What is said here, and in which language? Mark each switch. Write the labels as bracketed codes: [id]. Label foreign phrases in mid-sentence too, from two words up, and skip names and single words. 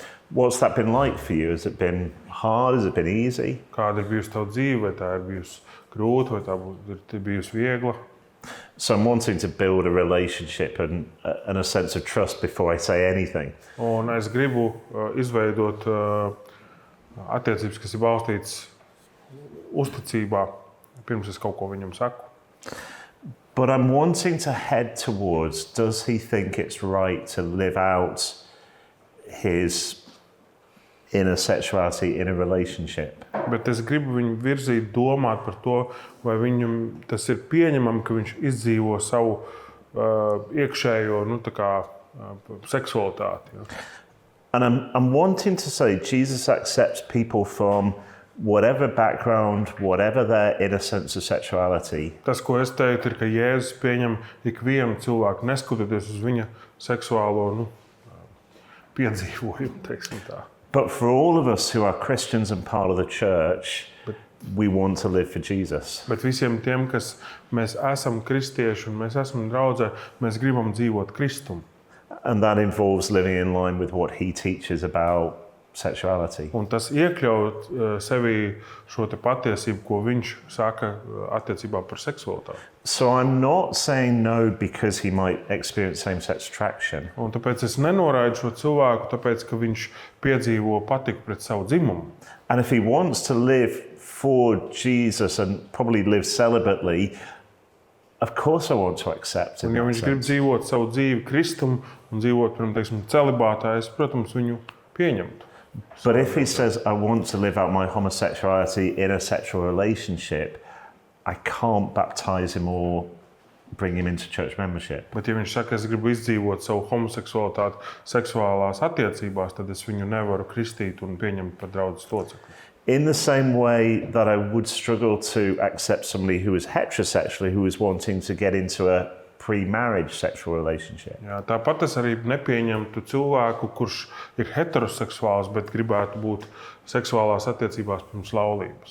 [en] What's that been like for you? Has it been hard? Has it been easy? [lv] Kāda ir bijusi tava dzīve? Vai tā ir bijusi grūta, vai tā ir bijusi viegla? [en] So I'm wanting to build a relationship and a sense of trust before I say anything. [lv] Un es gribu izveidot attiecības, kas ir balstītas uzticībā, pirms es kaut ko viņam saku. [en] But I'm wanting to head towards, does he think it's right to live out his inner sexuality in a relationship? [lv] Bet es gribu viņu virzīt, domāt par to, vai viņam tas ir pieņemami, ka viņš izdzīvo savu iekšējo seksualitāti. Ja? [en] And I'm wanting to say Jesus accepts people from whatever background, whatever their inner sense of sexuality. [lv] Tas, ko es teiktu, ir, ka Jēzus pieņem ikvienu cilvēku, neskatoties uz viņa seksuālo piedzīvojumu, teiksim tā. [en] But for all of us who are Christians and part of the church, we want to live for Jesus. [lv] Bet visiem tiem, kas mēs esam kristieši un mēs esam draudzē, mēs gribam dzīvot Kristumu. [en] And that involves living in line with what he teaches about sexuality. [lv] Un tas iekļaut sevī šo te patiesību, ko viņš saka attiecībā par seksualitāti. [en] So I'm not saying no because he might experience same-sex attraction. [lv] Un tāpēc es nenoraidu šo cilvēku, tāpēc, ka viņš piedzīvo patiku pret savu dzimumu. [en] And if he wants to live for Jesus and probably live celibately, of course I want to accept him. [lv] Un ja viņš grib dzīvot savu dzīvi Kristumu un dzīvot, teiksim, celibātā, es, protams, viņu pieņemtu. [en] But if he says, I want to live out my homosexuality in a sexual relationship, I can't baptize him or bring him into church membership. [lv] Bet ja viņš saka, es gribu izdzīvot savu homoseksualitāti seksuālās attiecībās, tad es viņu nevaru kristīt un pieņemt par draudzes locekli. [en] In the same way that I would struggle to accept somebody who is heterosexual, who is wanting to get into a pre-marriage sexual relationship. [lv] Jā, tāpat es arī nepieņemtu cilvēku, kurš ir heteroseksuāls, bet gribētu būt seksuālās attiecībās pirms laulības.